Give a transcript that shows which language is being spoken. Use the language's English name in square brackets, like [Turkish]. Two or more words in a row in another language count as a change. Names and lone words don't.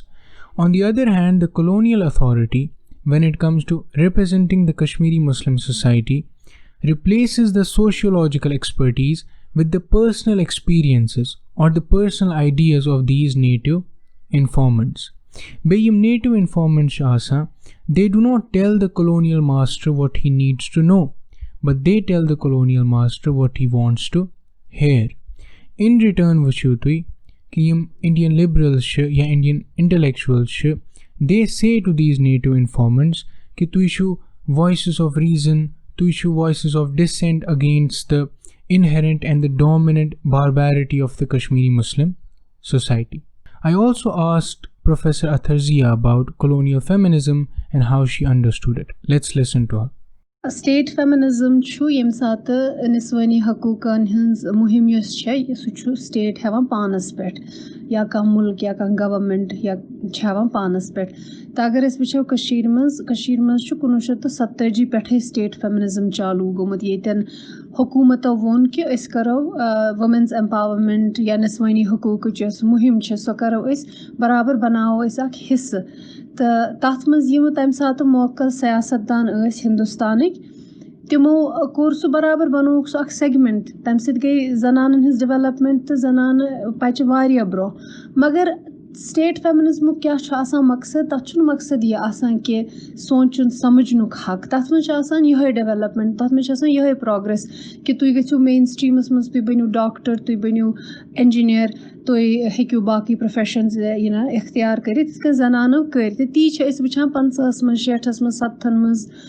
[English] On the other hand, the colonial authority, when it comes to representing the Kashmiri Muslim society, replaces the sociological expertise with the personal experiences or the personal ideas of these native informants. [Kashmiri] Beim [English] native informants asa, they do not tell the colonial master what he needs to know, but they tell the colonial master what he wants to hear. In return, [Kashmiri] وۄچھتوٚے کہِ [English] Indian liberals ya Indian intellectuals they say to these native informants [Kashmiri] کہِ تُہۍ [English] issue voices of reason, to issue voices of dissent against the inherent and the dominant barbarity of the Kashmiri Muslim society. I also asked Professor Atharzia about colonial feminism and how she understood it. Let's listen to her. State feminism [Kashmiri] چھُ یِم ساتھ نِسوٲنی حقوقن ہِنٛز مُہِم یُس چھےٚ سُہ چھُ state ہیوان پانس پؠٹھ یا کہ مُلک یا کہ government یا چھاوان پانس پؠٹھ تہٕ اگر أسۍ بِچھو Kashmir منٛز چھُ 1970 پؠٹھے [English] state feminism [Kashmiri] چالوٗ گومُت یؠتہِ حکومتہٕ وون کہِ أسۍ کرو [English] women's empowerment [Kashmiri] یا نِسوٲنی حقوق چھےٚس مُہِم چھےٚ سو کرو أسۍ برابر بناو أسۍ اکھ حِصہ تَتھ منٛز یِم تَمہِ ساتہٕ موقعہٕ سیاست دان ٲسۍ ہِندُستانٕکۍ تِمو کوٚر سُہ برابر بنووُکھ سُہ اکھ سیگمنٹ تَمہِ سۭتۍ گٔے زنانن ہٕنٛز ڈیولپمنٹ تہٕ زنانہٕ پچہِ واریاہ برونٛہہ مگر [English] state feminism [Kashmiri] کیاہ چھُ آسان مقصد تَتھ چھُنہٕ مقصد یہِ آسان کہِ سونٛچُن سمجھنُک حق تَتھ منٛز چھُ آسان یِہوے ڈیولپمنٹ تَتھ منٛز چھُ آسان یِہوے پروگرٮ۪س کہِ تُہۍ گٔژھِو مین سٹریٖمَس منٛز تُہۍ بٔنِو ڈاکٹر تُہۍ بٔنِو انجیٖنیر تُہۍ ہیٚکِو باقٕے پروفیشنز اختیار کٔرِتھ یِتھ کٔنۍ زنانو کٔرۍ تہٕ تی چھِ أسۍ وٕچھان 50 منٛز 60 منٛز 70 منٛز